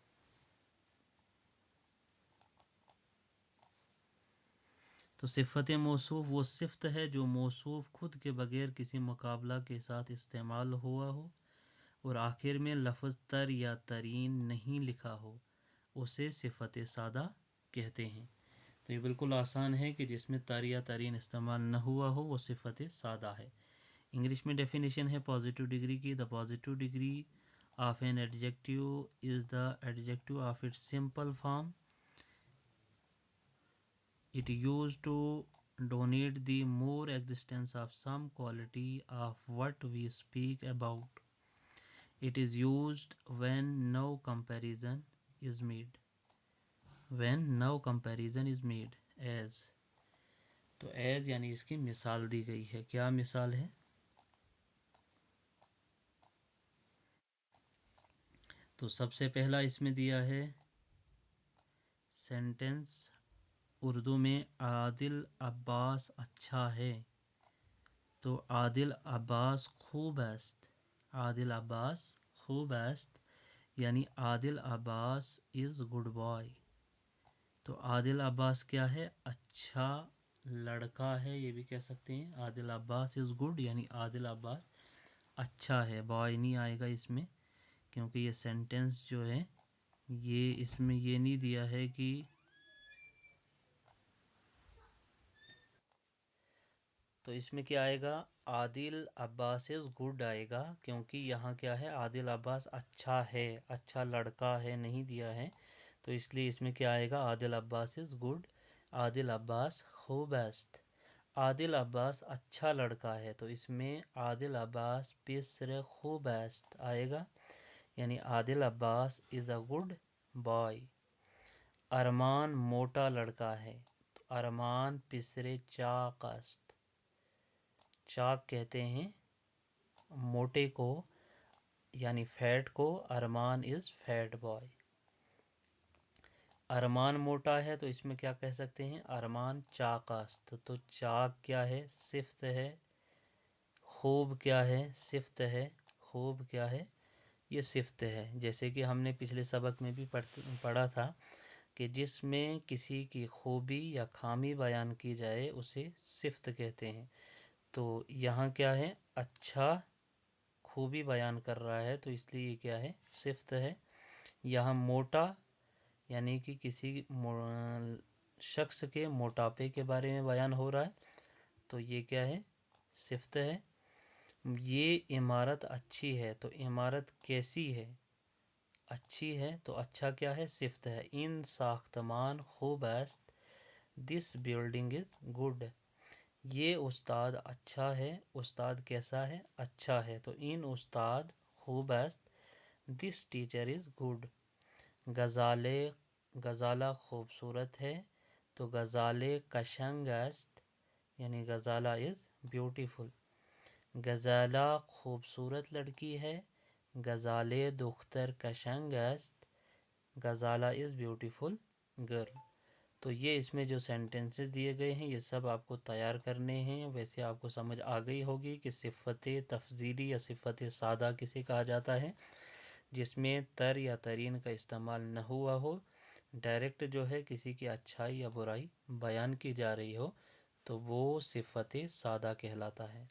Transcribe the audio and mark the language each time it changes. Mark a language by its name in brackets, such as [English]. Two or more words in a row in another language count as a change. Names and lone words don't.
[Urdu] تو صفت موصوف وہ صفت ہے جو موصوف خود کے بغیر کسی مقابلہ کے ساتھ استعمال ہوا ہو اور آخر میں لفظ تر یا ترین نہیں لکھا ہو، اسے صفت سادہ کہتے ہیں. تو یہ بالکل آسان ہے کہ جس میں تر یا ترین استعمال نہ ہوا ہو وہ صفت سادہ ہے. انگلش میں ڈیفینیشن ہے [English] positive degree کی. the positive degree of an adjective is the adjective of its simple form. It used to denote the more existence of some quality of what we speak about. It is used when no comparison is made. When no comparison is made. As. [Urdu] تو as یعنی اس کی مثال دی گئی ہے. کیا مثال ہے؟ تو سب سے پہلا اس میں دیا ہے سینٹنس اردو میں عادل عباس اچھا ہے. [Persian] تو عادل عباس خوب است. عادل عباس خوب است یعنی عادل عباس [English] is good boy. [Urdu] تو عادل عباس کیا ہے؟ اچھا لڑکا ہے، یہ بھی کہہ سکتے ہیں. عادل عباس [English] is good [Urdu] یعنی عادل عباس اچھا ہے. بوائے نہیں آئے گا اس میں کیونکہ یہ سینٹنس جو ہے یہ اس میں یہ نہیں دیا ہے کہ تو اس میں کیا آئے گا؟ عادل عباس [English] is good [Urdu] آئے گا، کیونکہ یہاں کیا ہے؟ عادل عباس اچھا ہے، اچھا لڑکا ہے نہیں دیا ہے، تو اس لیے اس میں کیا آئے گا؟ [Persian] عادل عباس [English] is good. [Persian] عادل عباس خوب است. [Urdu] عادل عباس اچھا لڑکا ہے، تو اس میں عادل عباس [Persian] پسر خوب است [Urdu] آئے گا، یعنی عادل عباس [English] is a good boy. [Urdu] ارمان موٹا لڑکا ہے، تو ارمان [Persian] پسر چاق است. [Urdu] چاق کہتے ہیں موٹے کو یعنی فیٹ کو. [English] ارمان is fat boy. [Urdu] ارمان موٹا ہے تو اس میں کیا کہہ سکتے ہیں؟ ارمان [Persian] چاق است. [Urdu] تو چاق کیا ہے؟ صفت ہے. خوب کیا ہے؟ صفت ہے. خوب کیا ہے؟ یہ صفت ہے. جیسے کہ ہم نے پچھلے سبق میں بھی پڑھا تھا کہ جس میں کسی کی خوبی یا خامی بیان کی جائے اسے صفت کہتے ہیں. تو یہاں کیا ہے؟ اچھا خوبی بیان کر رہا ہے تو اس لیے یہ کیا ہے؟ صفت ہے. یہاں موٹا یعنی کہ کسی شخص کے موٹاپے کے بارے میں بیان ہو رہا ہے تو یہ کیا ہے؟ صفت ہے. یہ عمارت اچھی ہے، تو عمارت کیسی ہے؟ اچھی ہے. تو اچھا کیا ہے؟ صفت ہے. [Persian] ان ساختمان خوب است. [English] this building is good. [Urdu] یہ استاد اچھا ہے. استاد کیسا ہے؟ اچھا ہے. [Persian] تو ان استاد خوب است. [English] this teacher is good. [Urdu] غزالہ خوبصورت ہے، تو غزالہ [Persian] قشنگ است [Urdu] یعنی غزالہ [English] is beautiful. [Urdu] غزالہ خوبصورت لڑکی ہے. [Persian] غزالہ دختر قشنگ است. [English] غزالہ is beautiful girl. [Urdu] تو یہ اس میں جو سینٹنسز دیے گئے ہیں یہ سب آپ کو تیار کرنے ہیں. ویسے آپ کو سمجھ آ گئی ہوگی کہ صفت تفضیلی یا صفت سادہ کسے کہا جاتا ہے؟ جس میں تر یا ترین کا استعمال نہ ہوا ہو، ڈائریکٹ جو ہے کسی کی اچھائی یا برائی بیان کی جا رہی ہو تو وہ صفت سادہ کہلاتا ہے.